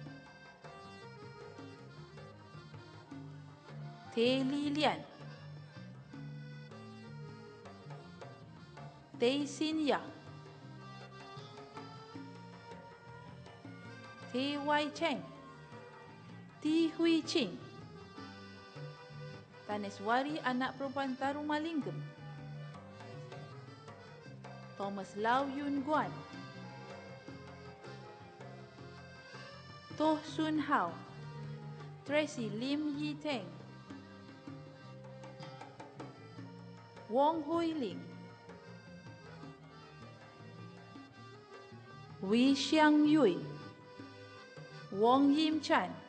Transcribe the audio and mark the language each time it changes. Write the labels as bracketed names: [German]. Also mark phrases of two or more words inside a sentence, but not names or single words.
[English] Tay Li Lian, Tay Sin Yah, Tay Wai Cheng, Ti Hui Ching, Taneswari [Malay] anak perempuan [English] Tarumalinggam, Thomas Lau Yun Guan, Toh Sun Hao, Tracy Lim Yi Teng, Wong Hui Ling, Wei Xiang Yui, Wong Yim Chan,